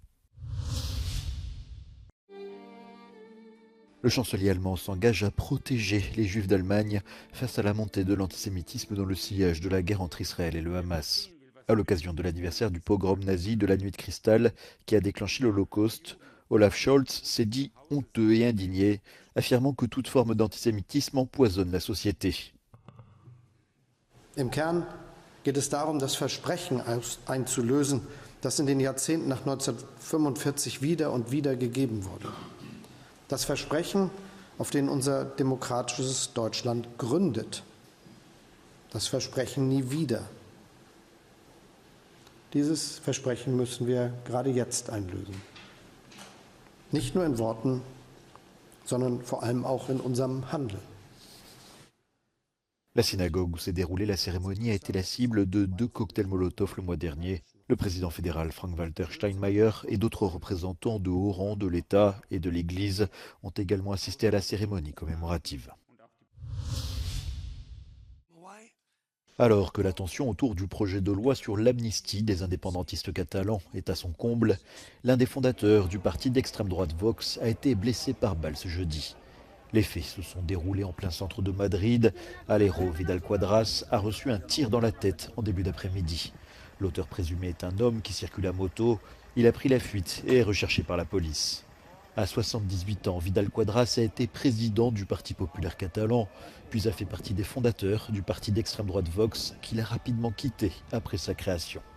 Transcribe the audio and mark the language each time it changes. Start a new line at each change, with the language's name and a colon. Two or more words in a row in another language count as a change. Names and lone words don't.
French: Le chancelier allemand s'engage à protéger les Juifs d'Allemagne face à la montée de l'antisémitisme dans le sillage de la guerre entre Israël et le Hamas. À l'occasion de l'anniversaire du pogrom nazi de la Nuit de Cristal qui a déclenché l'Holocauste, Olaf Scholz s'est dit honteux et indigné, affirmant que toute forme d'antisémitisme empoisonne la société.
German: Im Kern geht es darum, das Versprechen einzulösen, das in den Jahrzehnten nach 1945 wieder und wieder gegeben wurde. Das Versprechen, auf dem unser demokratisches Deutschland gründet. Das Versprechen nie wieder. Dieses Versprechen müssen wir gerade jetzt einlösen. Nicht nur in Worten, sondern vor allem auch in unserem Handeln.
French: La synagogue où s'est déroulée la cérémonie a été la cible de 2 cocktails Molotov le mois dernier. Le président fédéral Frank-Walter Steinmeier et d'autres représentants de haut rang de l'État et de l'Église ont également assisté à la cérémonie commémorative. Alors que la tension autour du projet de loi sur l'amnistie des indépendantistes catalans est à son comble, l'un des fondateurs du parti d'extrême droite Vox a été blessé par balle ce jeudi. Les faits se sont déroulés en plein centre de Madrid. Alejandro Vidal Quadras a reçu un tir dans la tête en début d'après-midi. L'auteur présumé est un homme qui circule à moto. Il a pris la fuite et est recherché par la police. À 78 ans, Vidal Quadras a été président du Parti populaire catalan, puis a fait partie des fondateurs du parti d'extrême droite Vox, qu'il a rapidement quitté après sa création.